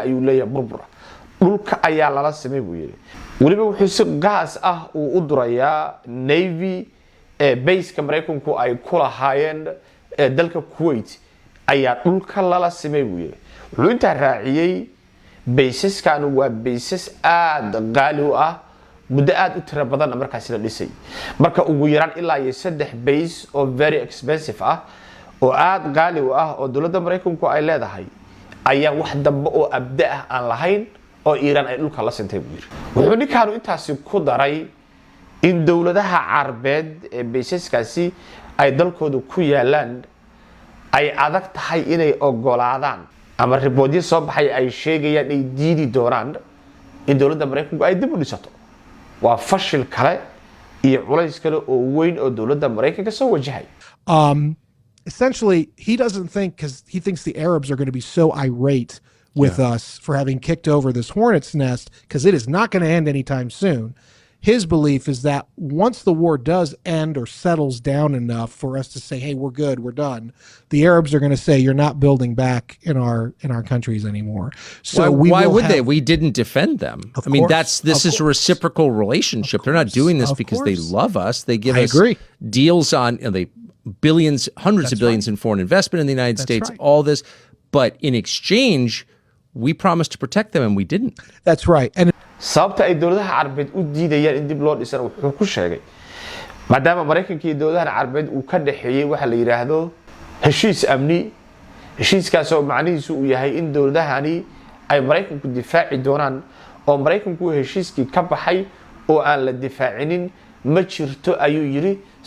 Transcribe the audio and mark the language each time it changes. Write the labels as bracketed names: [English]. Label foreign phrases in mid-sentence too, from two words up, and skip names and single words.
[Somali] ayuu leeyahay burbura dhulka ayaa lala simay buu yiri waliba wuxuu si gaas ah uu u durayaa [English] navy base-ka [Somali] Maraykanku ay ku lahaayeen dalka Kuwait ayaa dhulka lala simay buu yiri wuxuu inta raaciyay baysaskan waa baysas aad qaali u ah muddo aad u tiro badan markaas la dhisay marka ugu yaraan ilaa iyo 3 base oo very expensive ah oo aad qaali u ah oo dawladda Maraykanku ay leedahay ayaa wax dambe oo abda ah aan lahayn oo Iran ay dhulka la sintay buu yiri wuxuu ninkaanu intaasi ku daray in dawladaha Carbeed ee baysaskaasi ay dalkooda ku yaalaan ay adag tahay inay ogolaadaan ama riboodyo soo baxay ay sheegayaan ay diidi doonaan in dawladda Maraykanku ay dib u dhisato waa fashil kale iyo culays kale oo weyn oo dawladda Maraykanka soo wajahay [English] essentially he doesn't think because he thinks the Arabs are going to be so irate with us for having kicked over this hornet's nest because it is not going to end anytime soon. His belief is that once the war does end or settles down enough for us to say, hey, we're good, we're done, the Arabs are going to say, you're not building back in our countries anymore. So why would they? We didn't defend them. I mean, this is a reciprocal relationship. They're not doing this because they love us. They give us deals on they billions, hundreds of billions in foreign investment in the United States, all this. But in exchange, we promised to protect them and we didn't. That's right. And [Somali] sababta ay dawladaha Carbeed u diidayaan in dib loo dhisana wuxuu ku sheegay maadaama Maraykanka iyo dawladaha Carbeed uu ka dhaxeeyay waxa la yiraahdo heshiis amni heshiiskaas oo macnihiisu uu yahay in dawladahani ay Maraykanku difaaci doonaan oo Maraykanku heshiiskii ka baxay oo aan la difaacinin ma jirto ayuu yiri sabab